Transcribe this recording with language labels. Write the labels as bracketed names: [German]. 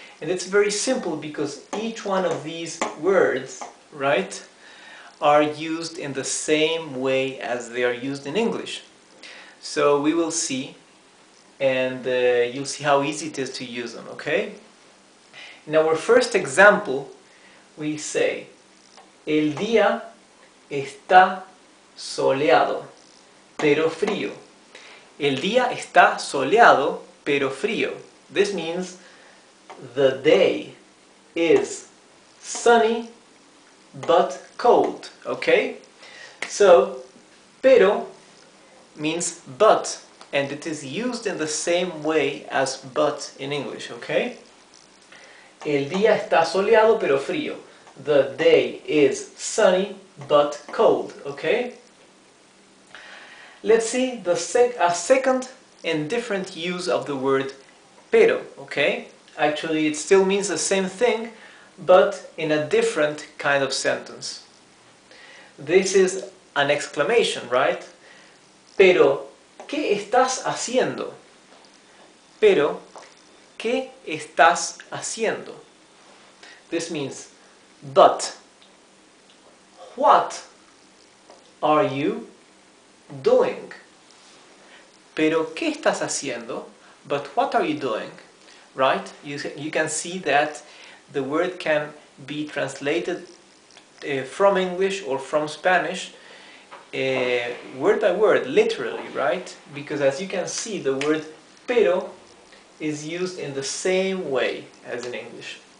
[English] And it's very simple because each one of these words, right, are used in the same way as they are used in English. So we will see, and you'll see how easy it is to use them, okay? In our first example, we say, [Spanish] el día está soleado, pero frío. El día está soleado, pero frío. [English] This means the day is sunny but cold, okay? So, pero means but, and it is used in the same way as but in English, okay? [Spanish] El día está soleado, pero frío. [English] The day is sunny but cold, okay? Let's see a second and different use of the word pero, okay? Actually, it still means the same thing, but in a different kind of sentence. This is an exclamation, right? [Spanish] Pero, ¿qué estás haciendo? Pero, ¿qué estás haciendo? [English] This means, but, what are you doing? [Spanish] Pero, ¿qué estás haciendo? [English] But what are you doing? Right? You can see that the word can be translated from English or from Spanish word by word, literally, right? Because as you can see, the word pero is used in the same way as in English.